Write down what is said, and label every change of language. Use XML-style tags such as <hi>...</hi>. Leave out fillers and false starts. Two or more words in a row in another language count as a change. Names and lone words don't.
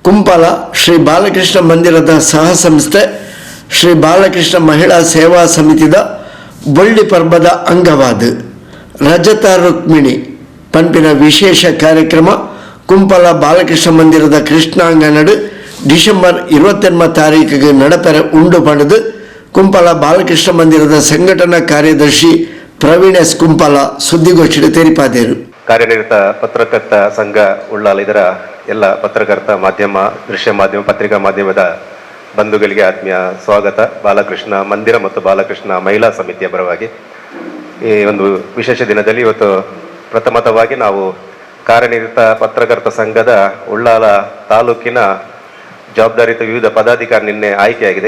<tcy>ಕುಂಪಲ ಶ್ರೀ ಬಾಲಕೃಷ್ಣ ಮಂದಿರದ ಸಹ ಸಂಸ್ಥೆ ಶ್ರೀ ಬಾಲಕೃಷ್ಣ ಮಹಿಳಾ ಸೇವಾ ಸಮಿತಿದ ಬೊಳ್ಳಿ ಪರ್ಬದ ಅಂಗವಾದ ರಜತ ರುಕ್ಮಿಣಿ ಪಂಪಿನ ವಿಶೇಷ ಕಾರ್ಯಕ್ರಮ ಕುಂಪಲ ಬಾಲಕೃಷ್ಣ ಮಂದಿರದ ಕೃಷ್ಣಾಂಗನಡು ಡಿಸೆಂಬರ್ 28 ತಾರೀಕಿಗೆ ನಡಪೆರ ಉಂಡು ಪಡೆದು ಕುಂಪಲ ಬಾಲಕೃಷ್ಣ ಮಂದಿರದ ಸಂಘಟನಾ ಕಾರ್ಯದರ್ಶಿ ಪ್ರವೀಣ್ ಎಸ್ ಕುಂಪಲ ಸುದ್ದಿಗೋಷ್ಠಿ ತೆರಿಪಾದೇರು.</tcy> <kn>ಕಾರ್ಯನಿರತ ಪತ್ರಕರ್ತ ಸಂಘ ಉಳ್ಳಾಲ ಇದರ ಎಲ್ಲ ಪತ್ರಕರ್ತ ಮಾಧ್ಯಮ, ದೃಶ್ಯ ಮಾಧ್ಯಮ, ಪತ್ರಿಕಾ ಮಾಧ್ಯಮದ ಬಂಧುಗಳಿಗೆ ಆತ್ಮೀಯ ಸ್ವಾಗತ. ಬಾಲಕೃಷ್ಣ ಮಂದಿರ ಮತ್ತು ಬಾಲಕೃಷ್ಣ ಮಹಿಳಾ ಸಮಿತಿಯ ಪರವಾಗಿ ಈ ಒಂದು ವಿಶೇಷ ದಿನದಲ್ಲಿ ಇವತ್ತು ಪ್ರಥಮತವಾಗಿ ನಾವು ಕಾರ್ಯನಿರತ ಪತ್ರಕರ್ತ ಸಂಘದ ಉಳ್ಳಾಲ ತಾಲೂಕಿನ ಜವಾಬ್ದಾರಿತ ವಿವಿಧ ಪದಾಧಿಕಾರಿ ನಿನ್ನೆ ಆಯ್ಕೆಯಾಗಿದೆ.</kn>